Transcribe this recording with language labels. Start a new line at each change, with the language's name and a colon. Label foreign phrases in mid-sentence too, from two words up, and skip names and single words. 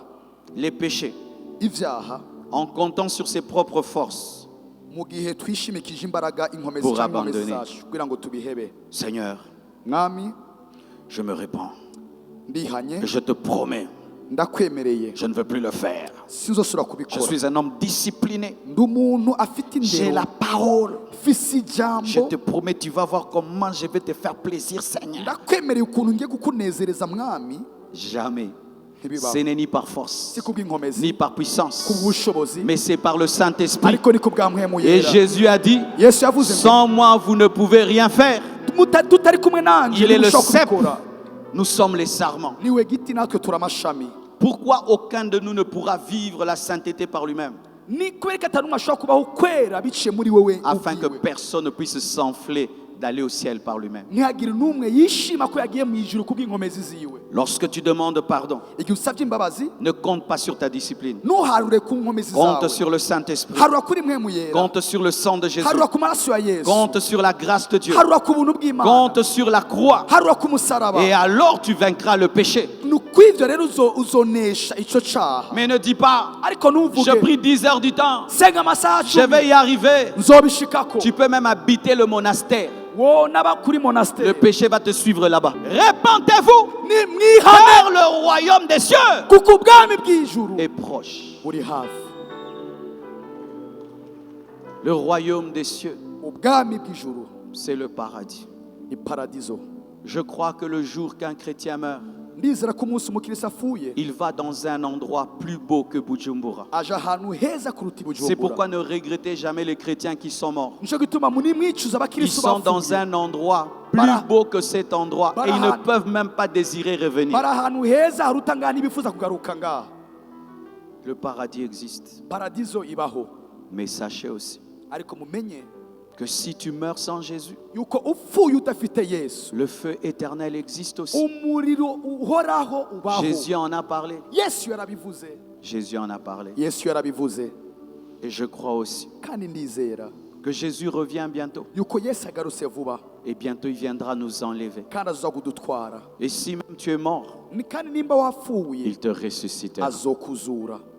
French: les péchés,
Rundi: ivyaha
French: en comptant sur ses propres forces,
Rundi: mu gihe twishimikije imbaraga inkomezi
French: Pour
Rundi: cyangwa inkomezi
French: abandonner.
Rundi: zacu kugira ngo tubihebe.
French: Seigneur,
Rundi: Mwami
French: je me répands.
Rundi: ndihanye
French: Et je te promets,
Rundi: ndakwemereye
French: je ne veux plus le faire.
Rundi: sinzosubira
French: Je
Rundi: kubikora.
French: suis un homme discipliné.
Rundi: Ndi umuntu afite
French: J'ai la
Rundi: indero,
French: parole.
Rundi: mfise
French: Je
Rundi: ijambo.
French: te promets, tu vas voir comment je vais te faire plaisir, Seigneur.
Rundi: Ndakwemereye ukuntu ngiye kukunezereza Mwami.
French: Jamais.
Rundi: Ntibibaho.
French: Ce n'est ni par force,
Rundi: Si kubw'inkomezi,
French: ni par puissance,
Rundi: kubw'ubushobozi,
French: mais c'est par le Saint-Esprit.
Rundi: ariko ni kubwa mpwemu
French: Et
Rundi: yera.
French: Jésus a dit,
Rundi: Yesu yavuze ngo
French: sans moi, vous ne pouvez rien faire.
Rundi: tutari kumwe nanje
French: Il est le
Rundi: ntimushobora
French: cep.
Rundi: kubikora.
French: Nous sommes les sarments.
Rundi: Niwe giti natwe turi amashami.
French: Pourquoi aucun de nous ne pourra vivre la sainteté par lui-même,
Rundi: Ni kubera ko atari umwe ashobora kubaho kwera biciye muri wewe
French: afin que
Rundi: ubwiwe.
French: personne ne puisse s'enfler d'aller au ciel par lui-même?
Rundi: Ntihagire n'umwe yishima ko yagiye mu ijuru kubw'inkomezi ziwe.
French: Lorsque tu demandes pardon,
Rundi: Igihe usabye imbabazi,
French: ne compte pas sur ta discipline.
Rundi: ntuharure ku nkomezi
French: Compte
Rundi: zawe.
French: sur le Saint-Esprit.
Rundi: Harura kuri mpwemu yera.
French: Compte sur le sang de Jésus.
Rundi: Harura ku maraso ya Yesu.
French: Compte sur la grâce de Dieu.
Rundi: Harura ku buntu bw'Imana.
French: Compte sur la croix.
Rundi: Harura ku musaraba.
French: Et alors tu vaincras le péché.
Rundi: Nukwivyo rero uzonesha ico caha.
French: Mais ne dis pas,
Rundi: Ariko
French: je
Rundi: ntuvuge
French: prie 10 heures du temps.
Rundi: senga amasaha
French: Je vais
Rundi: 10
French: y arriver.
Rundi: nzobishikako.
French: Tu peux même habiter le monastère.
Rundi: Wo n'aba kuri
French: Le
Rundi: monastère.
French: péché va te suivre là-bas. Répentez-vous,
Rundi: Ni mwihane
French: car le royaume des cieux
Rundi: kuko ubwami bw'ijuru
French: est proche.
Rundi: buri hafi.
French: Le royaume des cieux,
Rundi: Ubwami bw'ijuru
French: c'est le paradis.
Rundi: ni paradizo.
French: Je crois que le jour qu'un chrétien meurt,
Rundi: Ndizera ko umunsi umukirisi apfuye
French: il va dans un endroit plus beau que Bujumbura.
Rundi: aja ahantu heza kuruta i
French: C'est pourquoi
Rundi: Bujumbura.
French: ne regrettez jamais les chrétiens qui sont morts.
Rundi: Nico gituma munimwicuza
French: Ils
Rundi: abakirisi
French: sont dans
Rundi: bapfuye.
French: un endroit plus
Rundi: Bara-
French: beau que cet endroit et ils ne
Rundi: Barahan-
French: peuvent même pas désirer revenir.
Rundi: bari ahantu heza haruta ngaha ntibifuza kugaruka ngaha.
French: Le paradis existe.
Rundi: Paradizo ibaho,
French: Mais sachez aussi
Rundi: ariko mumenye
French: que si tu meurs sans Jésus,
Rundi: yuko upfuye udafite Yesu,
French: le feu éternel existe aussi.
Rundi: umuriro uhoraho ubaho.
French: Jésus en a parlé.
Rundi: Yesu yarabivuze.
French: Jésus en a parlé.
Rundi: Yesu yarabivuze.
French: Et je crois aussi
Rundi: Kandi ndizera
French: que Jésus revient bientôt.
Rundi: yuko Yesu agarutse vuba
French: Et bientôt il viendra nous enlever.
Rundi: kandi azoza kudutwara.
French: Et si même tu es mort,
Rundi: Kandi nimba wapfuye
French: il te ressuscitera.
Rundi: azokuzura.